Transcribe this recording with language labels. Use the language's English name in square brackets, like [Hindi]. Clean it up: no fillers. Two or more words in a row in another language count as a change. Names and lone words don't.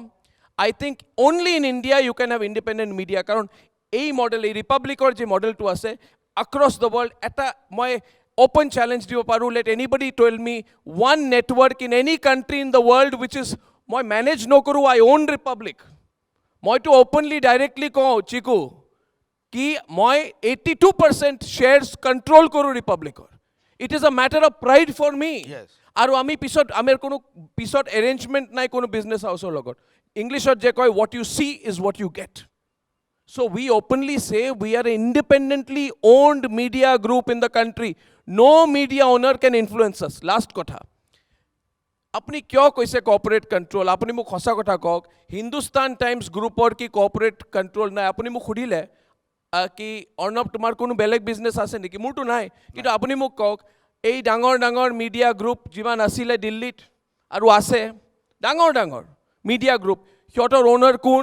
[English] I think only in India you can have independent media. [Assamese] Karon ei model, ei Republic or je model to ase, [English] across the world, [Assamese] এটা মই [English] open challenge [Assamese] দিব পাৰো. [English] Let anybody tell me one network in any country in the world which is [Assamese] moi manage no kuru, [English] I own Republic. [Assamese] মইতো [English] openly directly [Assamese] কৈছো কি মই 82% [English] shares control [Assamese] koru Republic or. [English] It is a matter of pride for me. Yes. [Assamese] আৰু আমি পিছত আমাৰ কোনো পিছত এৰেঞ্জমেণ্ট নাই কোনো বিজনেছ হাউচৰ লগত ইংলিছত যে কয় [English] what you see is what you get. So we openly say we are an independently owned media group in the country. No media owner can influence us. [Assamese] Last কথা. আপুনি কিয় কৈছে কৰ্পোৰেট কণ্ট্ৰল? আপুনি মোক সঁচা কথা কওক, হিন্দুস্তান টাইমছ গ্ৰুপৰ কি কৰ্পোৰেট কণ্ট্ৰল নাই? আপুনি মোক সুধিলে কি অৰ্ণৱ তোমাৰ কোনো বেলেগ বিজনেছ আছে নেকি? মোৰতো নাই, কিন্তু আপুনি মোক কওক এই ডাঙৰ ডাঙৰ মিডিয়া গ্ৰুপ যিমান আছিলে দিল্লীত আৰু আছে ডাঙৰ ডাঙৰ মিডিয়া গ্ৰুপ, সিহঁতৰ অ'নাৰ কোন?